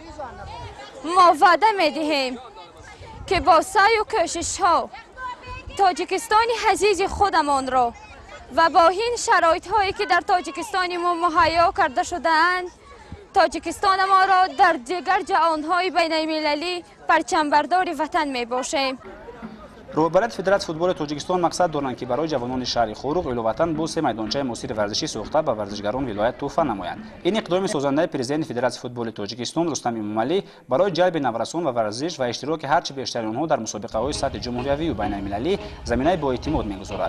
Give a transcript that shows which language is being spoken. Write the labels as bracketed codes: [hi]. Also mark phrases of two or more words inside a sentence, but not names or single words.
[fa] ما وعده می‌دهیم که با سعی و کوشش‌ها تاجیکستان عزیز خودمان را و با این شرایط‌هایی که در تاجیکستان ما مهیا کرده شده‌اند تاجیکستان ما را در دیگر جهان‌های بین‌المللی پرچمبردار وطن می باشیم. [tg] роҳбарияти федератсияи футболи тоҷикистон мақсад доранд ки барои ҷавонони шаҳри Хоруқ иловатан бо 3 майдончаи муосири варзишӣ сохта ба варзишгарон вилоят туҳфа намоянд. Ин иқдоми созандаи президенти федератсияи футболи тоҷикистон Рустам Эмомалӣ барои ҷалби наврасон ва варзиш ва иштироки ҳарчи бештари онҳо дар мусобиқаҳои сатҳи ҷумҳуриявию байналмилалӣ заминаи боэътимод мегузорад.